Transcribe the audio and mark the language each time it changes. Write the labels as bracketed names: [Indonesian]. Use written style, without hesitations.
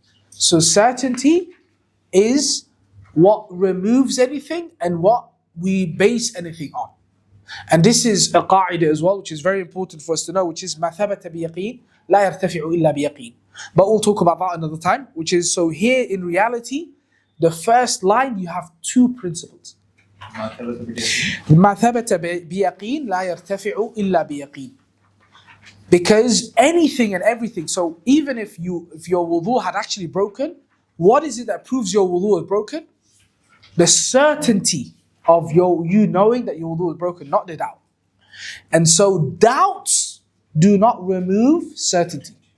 [English] So certainty is what removes anything and what we base anything on. And this is a قاعدة as well, which is very important for us to know, which is [Arabic] ما ثبت بيقين لا يرتفع إلا بيقين. [English] But we'll talk about that another time, which is, so here in reality, the first line you have two principles. [Arabic] ما ثبت بيقين لا يرتفع إلا بيقين. [English] Because anything and everything, so even if your wudu had actually broken, what is it that proves your wudu is broken? The certainty of you knowing that your wudu is broken, not the doubt. And so doubts do not remove certainty.